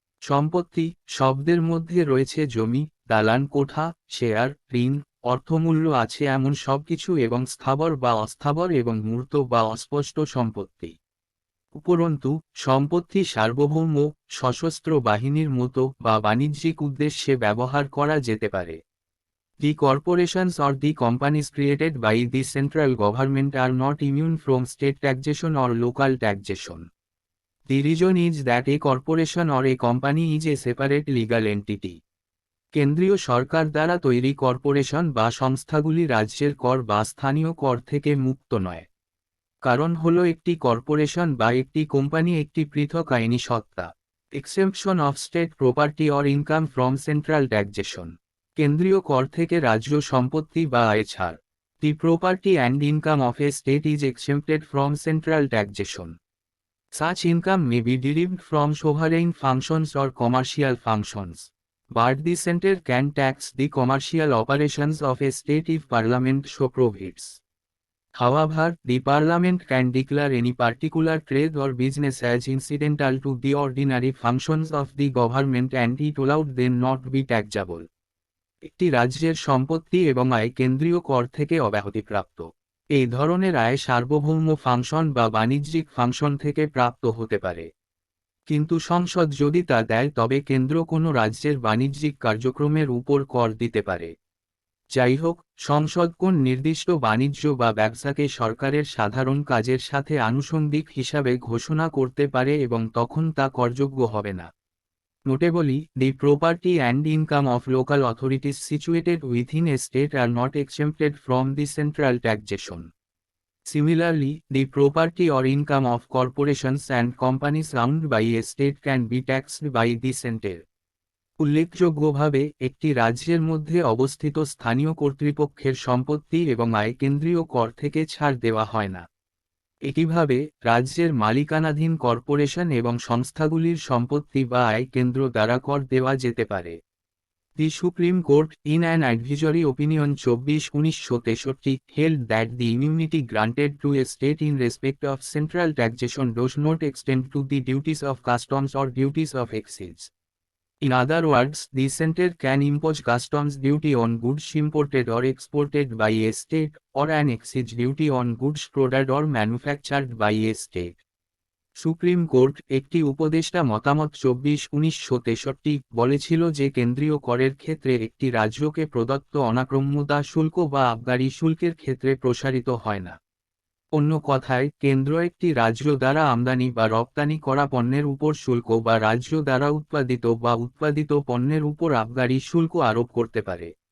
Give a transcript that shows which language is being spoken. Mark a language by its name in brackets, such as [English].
[Bangla] সম্পত্তি শব্দের মধ্যে রয়েছে জমি, দালান কোঠা, শেয়ার, ঋণ, অর্থমূল্য আছে এমন সবকিছু এবং স্থাবর বা অস্থাবর এবং মূর্ত বা অস্পষ্ট সম্পত্তি। উপরন্তু সম্পত্তি সার্বভৌম, সশস্ত্র বাহিনীর মতো বা বাণিজ্যিক উদ্দেশ্যে ব্যবহার করা যেতে পারে। [English] The corporations or the companies created by the central government are not immune from state taxation or local taxation. The reason is that a corporation or a company is a separate legal entity. [Bangla] কেন্দ্রীয় সরকার দ্বারা তৈরি corporation বা সংস্থাগুলি রাজ্যের কর বা স্থানীয় কর থেকে মুক্ত নয়। কারণ হল একটি কর্পোরেশন বা একটি কোম্পানি একটি পৃথক আইনি সত্তা। [English] Exemption of state property or income from central taxation. [Bangla] কেন্দ্রীয় কর থেকে রাজ্য সম্পত্তি বা আয় ছাড়। [English] The property and income of a state is exempted from central taxation. Such income may be derived from sovereign functions or commercial functions. But the center can tax the commercial operations of a state if Parliament so provides. However, the Parliament can declare any particular trade or business as incidental to the ordinary functions of the government and it allowed them not be taxable. [Bangla] একটি রাজ্যের সম্পত্তি এবং আয় কেন্দ্রীয় কর থেকে অব্যাহতিপ্রাপ্ত। এই ধরনের আয় সার্বভৌম ফাংশন বা বাণিজ্যিক ফাংশন থেকে প্রাপ্ত হতে পারে। কিন্তু সংসদ যদি তা দেয় তবে কেন্দ্র কোনো রাজ্যের বাণিজ্যিক কার্যক্রমের উপর কর দিতে পারে। যাই হোক, সংসদ কোন নির্দিষ্ট বাণিজ্য বা ব্যবসাকে সরকারের সাধারণ কাজের সাথে আনুষঙ্গিক হিসাবে ঘোষণা করতে পারে এবং তখন তা করযোগ্য হবে না। [English] Notably, the property and income of local authorities situated within a state are not exempted from the central taxation. Similarly, the property or income of corporations and companies owned by a state can be taxed by the center. [Bangla] উল্লেখযোগ্যভাবে একটি রাজ্যের মধ্যে অবস্থিত স্থানীয় কর্তৃপক্ষের সম্পত্তি এবং আয় কেন্দ্রীয় কর থেকে ছাড় দেওয়া হয় না। একইভাবে রাজ্যের মালিকানাধীন কর্পোরেশন এবং সংস্থাগুলির সম্পত্তি বা আয় কেন্দ্র দ্বারা কর দেওয়া যেতে পারে। [English] The Supreme Court in an advisory opinion 24/1963 held that the immunity granted to a state in respect of central taxation does not extend to the duties of customs or duties of excise. In other words, the center can impose customs duty on goods imported or exported by a state, or an excise duty on goods produced or manufactured by a state. [Bangla] Supreme court একটি উপদেষ্টা মতামত 24/1963 বলেছিল যে কেন্দ্রীয় করের ক্ষেত্রে একটি রাজ্যকে প্রদত্ত অনাক্রম্যতা শুল্ক বা আবগারি শুল্কের ক্ষেত্রে প্রসারিত হয় না। অন্য কথায়, কেন্দ্র একটি রাজ্য দ্বারা আমদানি বা রপ্তানি করা পণ্যের উপর শুল্ক বা রাজ্য দ্বারা উৎপাদিত পণ্যের উপর আবগারি শুল্ক আরোপ করতে পারে।